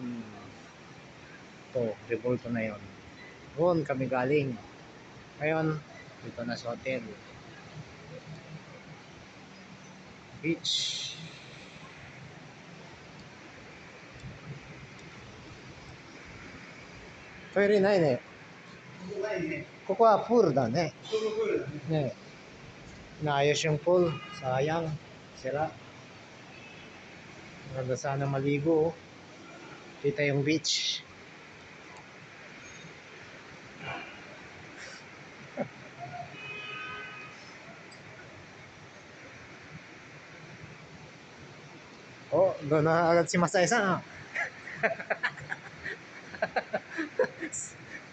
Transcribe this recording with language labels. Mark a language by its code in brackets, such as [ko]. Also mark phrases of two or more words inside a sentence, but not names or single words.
[tl] Ito, revolto na yon. Doon kami galing. Ngayon, dito na sa hotel. Beach. [ja] Toilet ないね。ここはプールだね。ねえ。 [tl] Naayos yung pool. Sayang. Sira. Maganda sana maligo. Kita yung beach. Oh, doon na agad si Masay-san.